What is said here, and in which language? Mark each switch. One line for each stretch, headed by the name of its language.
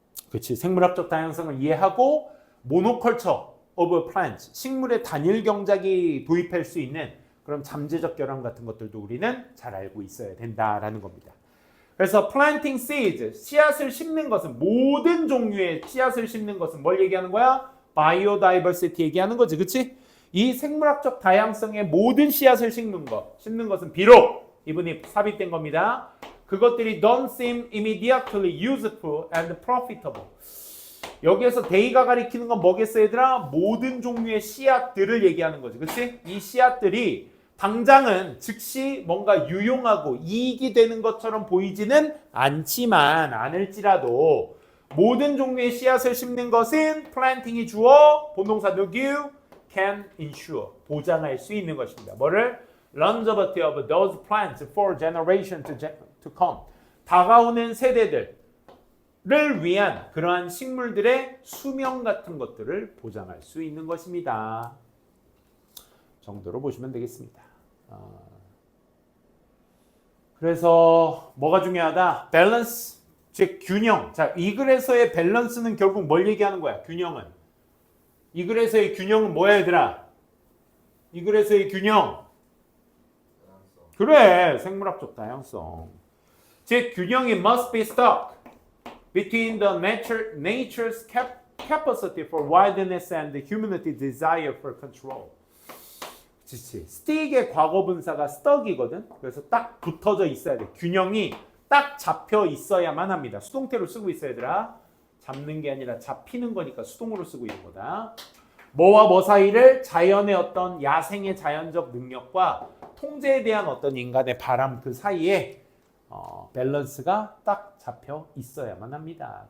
Korean: 그렇지. 생물학적 다양성을 이해하고 모노컬처
English: of plants,
Korean: 식물의 단일 경작이 도입할 수 있는 그런 잠재적 결함 같은 것들도 우리는 잘 알고 있어야 된다라는 겁니다. 그래서
English: planting seeds,
Korean: 씨앗을 심는 것은 모든 종류의 씨앗을 심는 것은 뭘 얘기하는 거야? biodiversity 얘기하는 거지. 그렇지? 이 생물학적 다양성의 모든 씨앗을 심는 것은 비록 이분이 삽입된 겁니다. 그것들이
English: don't seem immediately useful and profitable.
Korean: 여기에서 데이가 가리키는 건 뭐겠어 얘들아? 모든 종류의 씨앗들을 얘기하는 거지. 그렇지? 이 씨앗들이 당장은 즉시 뭔가 유용하고 이익이 되는 것처럼 보이지는 않을지라도 모든 종류의 씨앗을 심는 것은 planting이 주어 본동사 누구?
English: can ensure,
Korean: 보장할 수 있는 것입니다. 뭐를?
English: longevity of those plants for generation to come.
Korean: 다가오는 세대들을 위한 그러한 식물들의 수명 같은 것들을 보장할 수 있는 것입니다. 정도로 보시면 되겠습니다. 그래서 뭐가 중요하다? 밸런스, 즉 균형. 자, 이 글에서의 밸런스는 결국 뭘 얘기하는 거야? 균형은. 이 글에서의 균형은 뭐야 얘들아? 이 글에서의 균형. 그래, 생물학적 다양성. 즉 균형이
English: must be stuck between the nature's capacity for wildness and the humanity's desire for control.
Korean: 그치. stick의 과거분사가 stuck이거든. 그래서 딱 붙어져 있어야 돼. 균형이 딱 잡혀 있어야만 합니다. 수동태로 쓰고 있어야 얘들아. 잡는 게 아니라 잡히는 거니까 수동으로 쓰고 있는 거다. 뭐와 뭐 사이를 자연의 어떤 야생의 자연적 능력과 통제에 대한 어떤 인간의 바람 그 사이에 밸런스가 딱 잡혀 있어야만 합니다.